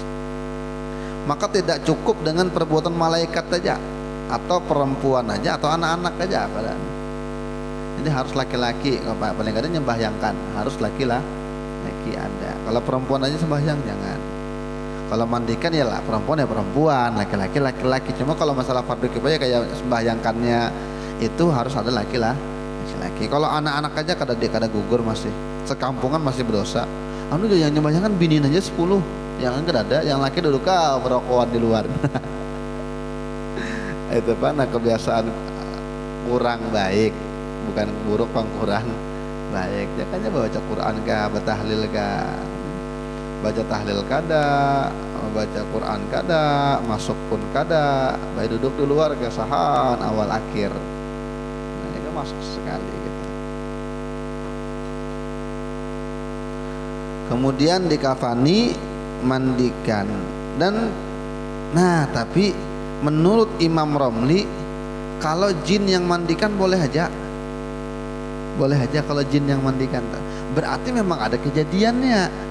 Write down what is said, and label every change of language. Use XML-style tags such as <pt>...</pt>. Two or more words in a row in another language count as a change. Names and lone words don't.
<id>Maka tidak cukup dengan perbuatan malaikat saja, atau perempuan aja, atau anak-anak aja. Jadi harus laki-laki. Paling kadang nyembahyangkan harus laki-laki ada. Kalau perempuan aja sembahyang jangan. Kalau mandikan ya lah perempuan ya perempuan, laki-laki laki-laki. Cuma kalau masalah fardu kifayah kayak sembahyangkannya itu harus ada laki-laki.</id> <bjn>Kalau anak-anak aja kada gugur masih. Sekampungan masih berdosa. Anu yang nyembahyangkan binin aja 10. Yang enggak ada, yang laki duduk berokokan di luar.</bjn> <id>Itu nah kebiasaan kurang baik, bukan buruk, kurang baik.</id> <bjn>Jangannya baca Quran kah, bertahlil kah, baca tahlil kada, baca Quran kada, masuk pun kada, baik duduk di luar kesahan awal akhir.</bjn> <id>Nah, itu masuk sekali gitu. Kemudian dikafani, mandikan. Dan tapi menurut Imam Romli, kalau jin yang mandikan boleh aja kalau jin yang mandikan, berarti memang ada kejadiannya.</id>